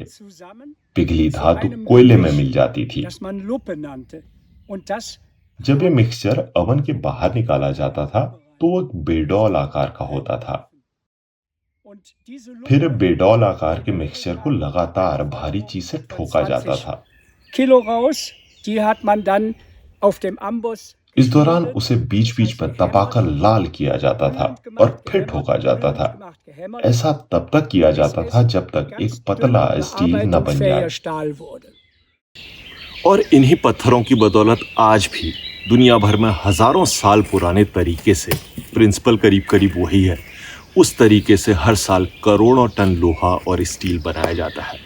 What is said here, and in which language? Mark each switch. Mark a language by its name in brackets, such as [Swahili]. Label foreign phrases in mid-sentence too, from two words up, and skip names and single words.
[Hindi] पिघली धातु कोयले में मिल जाती थी। जब ये मिक्सचर ओवन के बाहर निकाला जाता था तो वो एक बेडौल आकार का होता था। फिर बेडौल आकार के मिक्सचर को लगातार भारी चीज से ठोका जाता था। [German] Kilo raus, die hat man dann auf dem Amboss. [Hindi] इस दौरान उसे बीच बीच में दबाकर लाल किया जाता था और फिर ठोका जाता था। ऐसा तब तक किया जाता था जब तक एक पतला स्टील न बन जाए। और इन्हीं पत्थरों की बदौलत आज भी दुनिया भर में हजारों साल पुराने तरीके से, प्रिंसिपल करीब करीब वही है, उस तरीके से हर साल करोड़ों टन लोहा और स्टील बनाया जाता है।